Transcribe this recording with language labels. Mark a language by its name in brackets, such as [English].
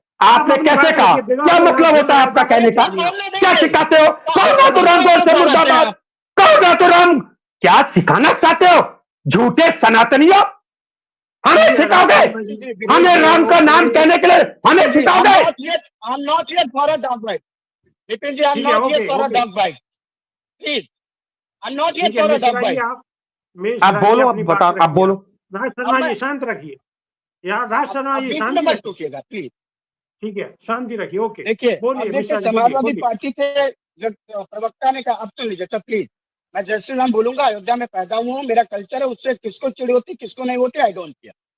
[Hindi] आपने कैसे कहा? क्या मतलब होता है आपका कहने का? क्या सिखाते हो? कौन नाथुराम गोडसे मुर्दाबाद? कौन नाथुराम? क्या सिखाना चाहते हो? झूठे सनातनियों, हमें सिखाओगे? हमें राम का नाम कहने के लिए हमें सिखाओगे? [English] I'm not here for a dog bite. Vipin ji, I'm not here for a dog bite. Please, I'm not here for a dog bite. [Hindi] आप बोलो, आप बताओ, आप बोलो। राज शर्मा जी शांत रखिए यार, राज शर्मा जी शांति मत रखिए, टूकिएगा प्लीज। ठीक है, शांति रखिए। ओके देखिए, बोलिए। समाजवादी पार्टी के प्रवक्ता ने कहा, अब सुन लीजिए सर प्लीज, मैं जय श्री राम बोलूंगा। अयोध्या में पैदा हुआ हूँ, मेरा कल्चर है, उससे किसको चिड़ होती किसको नहीं होती, [English] I don't care.